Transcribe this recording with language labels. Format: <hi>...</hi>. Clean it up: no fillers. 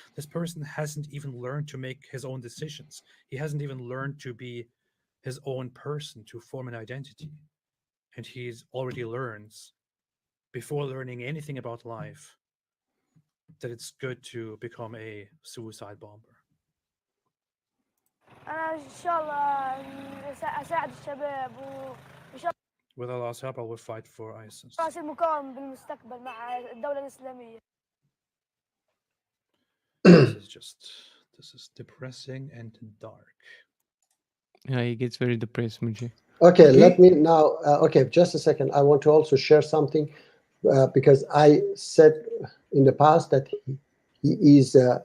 <en>This person hasn't even learned to make his own decisions. He hasn't even learned to be his own person, to form an identity. And he's already learns, before learning anything about life, that it's good to become a suicide bomber.</en> <ar>انا ان شاء الله اساعد الشباب وان شاء</ar> <en>With Allah's help, I will fight for ISIS.</en> <ar>الله اصير مقاوم بالمستقبل مع الدولة الإسلامية.</ar> <en>This is depressing and dark. Yeah, he gets very depressed, Muji. Okay, let me now. Okay, just a second. I want to also share something because I said in the past that he is.</en>